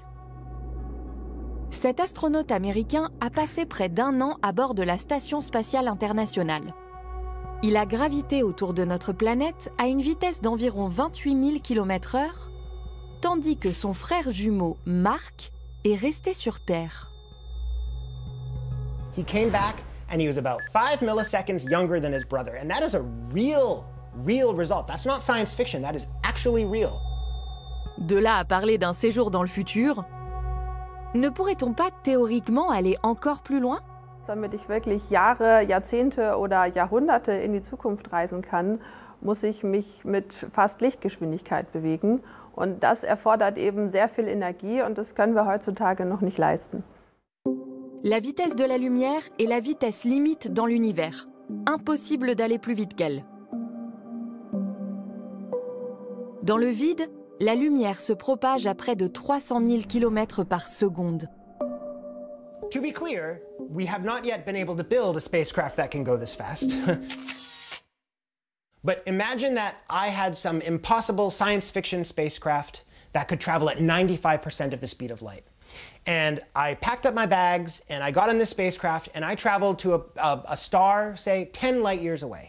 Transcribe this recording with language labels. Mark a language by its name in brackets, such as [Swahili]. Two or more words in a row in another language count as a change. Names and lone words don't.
[French] Cet astronaute américain a passé près d'1 an à bord de la Station spatiale internationale. Il a gravité autour de notre planète à une vitesse d'environ 28 000 km/h, tandis que son frère jumeau, Mark, est resté sur Terre. [English] He came back and he was about 5 milliseconds younger than his brother. And that is a real result. That's not science fiction, that is actually real. [French] De là à parler d'un séjour dans le futur, ne pourrait-on pas théoriquement aller encore plus loin? [German] Damit ich wirklich Jahre, Jahrzehnte oder Jahrhunderte in die Zukunft reisen kann, muss ich mich mit fast Lichtgeschwindigkeit bewegen. Und das erfordert eben sehr viel Energie und das können wir heutzutage noch nicht leisten. [French] La vitesse de la lumière est la vitesse limite dans l'univers. Impossible d'aller plus vite qu'elle. Dans le vide, la lumière se propage à près de 300 000 km par seconde. [English] To be clear, we have not yet been able to build a spacecraft that can go this fast. But imagine that I had some impossible science fiction spacecraft that could travel at 95% of the speed of light. And I packed up my bags and I got on this spacecraft and I traveled to a star, say 10 light years away.